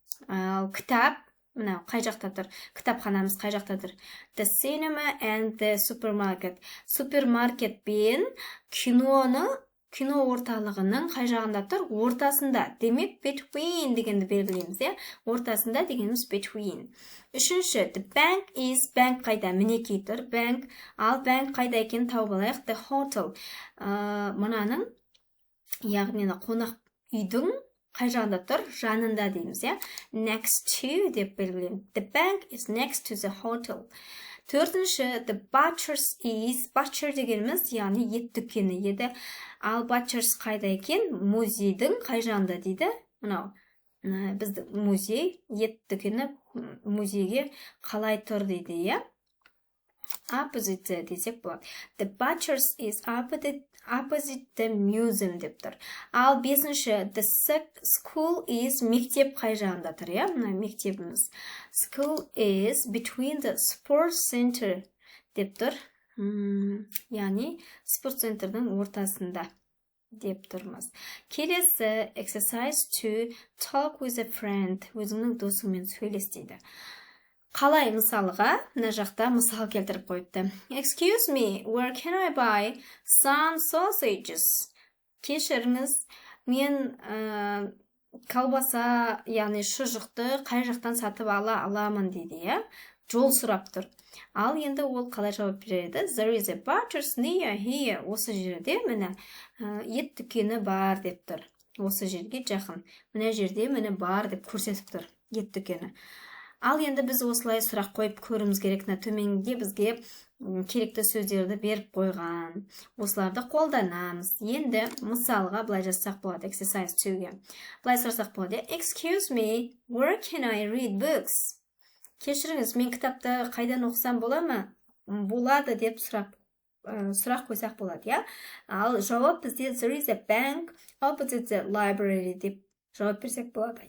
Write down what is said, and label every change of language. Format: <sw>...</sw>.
<kk>Ал кітап, мынау қай жақта тұр? Кітапханамыз қай жақта тұр?</kk> <en>The cinema and the supermarket.</en> <kk>Супермаркет пен кино орталығының қай жағында тұр? Ортасында. Демек, between дегенді белгілейміз. Ортасында дегеніміз between. Үшінші,</kk> <en>the bank is, bank қайда?</en> <kk>Мінекей тұр, bank. Ал bank қайда екен тауып алайық?</kk> <en>The hotel.</en> <kk>Мұнаның, яғни қонақ үйдің қай жағында тұр? Жанында дейміз.</kk> <en>Next to</en> <kk>деп белгілейміз.</kk> <en>The bank is next to the hotel.</en> <kk>Төртінші,</kk> <en>the butcher's is,</en> <kk>butcher дегеніміз, яғни ет дүкені еді. Ал butcher's қайда екен? Музейдің қай жағында дейді? Мынау, біздің музей, ет дүкені музейге қалай тұр дейді, Opposite десек болады.</kk> <en>The butcher's is opposite the museum</en> <kk>деп тұр. Ал бесінші,</kk> <en>the school is,</en> <kk>мектеп қай жағында тұр, Мына мектебіміз.</kk> <en>School is between the sports center</en> <kk>деп тұр. Яғни, спорт центрдің ортасында деп тұрмыз. Келесі,</kk> <en>exercise 2, talk with a friend.</en> <kk>Өзіңнің досыңмен сөйлес дейді. Қалай мысалға, мына жақта мысал келтіріп қойыпты.</kk> <en>Excuse me, where can I buy some sausages?</en> <kk>Кешіріңіз, мен колбаса, яғни шұжықты қай жақтан сатып аламын дейді, Жол сұрап тұр. Ал енді ол қалай жауап береді?</kk> <en>There is a butcher's near here.</en> <kk>Осы жерде міне ет дүкені бар деп тұр. Осы жерге жақын. Мына жерде міне бар деп көрсетіп тұр ет дүкені. Ал енді біз осылай сұрақ қойып көріміз керек. Төменде бізге керекті сөздерді беріп қойған. Осыларды қолданамыз. Енді мысалға былай жазсақ болады. Exercise 2-ге. Былай сұрасақ болады.</kk> <en>Excuse me, where can I read books?</en> <kk>Кешіріңіз, мен кітапты қайдан оқысам бола ма? Болады деп сұрақ қойсақ болады, Ал жауап бізде</kk> <en>there is a bank opposite the library</en> <kk>деп жауап берсек болады.</kk>